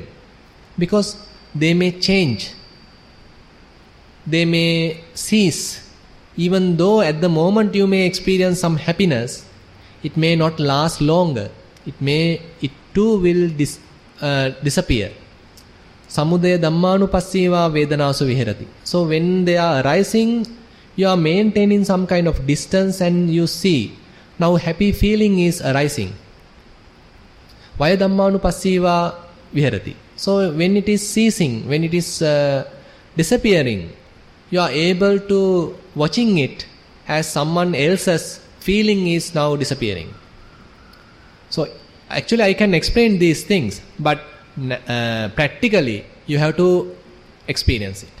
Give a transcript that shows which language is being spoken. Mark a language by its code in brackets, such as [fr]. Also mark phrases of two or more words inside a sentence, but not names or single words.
[en] Because they may change. They may cease. Even though at the moment you may experience some happiness, it may not last longer. It too will disappear. [pi] Samudaya dhammanupassiva vedanasu viharati. [en] So when they are arising, you are maintaining some kind of distance and you see, now happy feeling is arising. [pi] Vaya dhammanupassiva viharati. [en] So when it is ceasing, when it is disappearing, you are able to watching it as someone else's feeling is now disappearing. So actually I can explain these things, but practically you have to experience it.